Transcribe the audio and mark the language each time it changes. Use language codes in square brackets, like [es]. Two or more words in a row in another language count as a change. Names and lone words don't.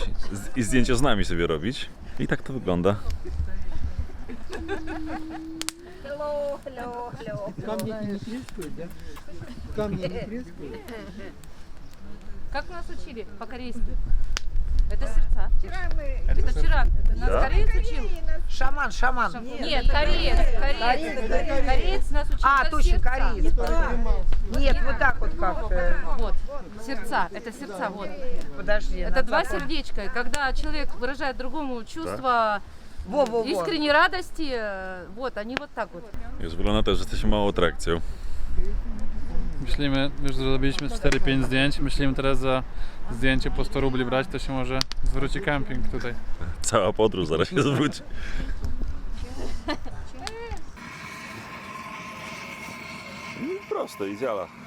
[pl] I zdjęcia z nami sobie robić. I tak to wygląda. [en] Hello, hello, hello. [ru] Камни не трескают, да? Камни не трескают. Как нас учили по-корейски? Это сердца. Это вчера. Нас Да? кореец учил. Шаман, шаман. Нет, кореец нас учил. А, это точно, сердца. кореец. Нет, вот так вот как-то. Вот, сердца, это сердца, вот. Подожди. Это два сердечка. И когда человек выражает другому чувство Во-во-во. искренней радости, вот, они вот так вот. [pl] Już wygląda to, że jesteśmy małą atrakcją. Myślimy, już zrobiliśmy 4-5 zdjęć, myślimy teraz za zdjęcie po 100 rubli brać, to się może zwróci kemping tutaj. Cała podróż zaraz się zwróci. Proste i działa.